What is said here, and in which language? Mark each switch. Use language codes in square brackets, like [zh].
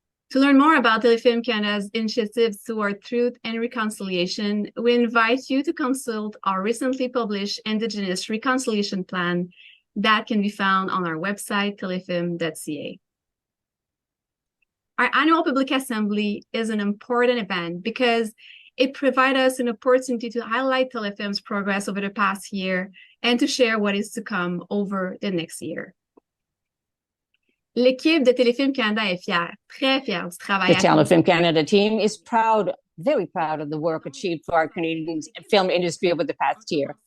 [en] To learn more about Telefilm Canada's initiatives toward truth and reconciliation, we invite you to consult our recently published Indigenous Reconciliation Plan that can be found on our website, telefilm.ca. Our annual public assembly is an important event because it provides us an opportunity to highlight Telefilm's progress over the past year and to share what is to come over the next year. [fr] L'équipe de Telefilm Canada est fière, très fière du travail. [en] The Telefilm Canada team is proud, very proud of the work achieved for our Canadian film industry over the past year.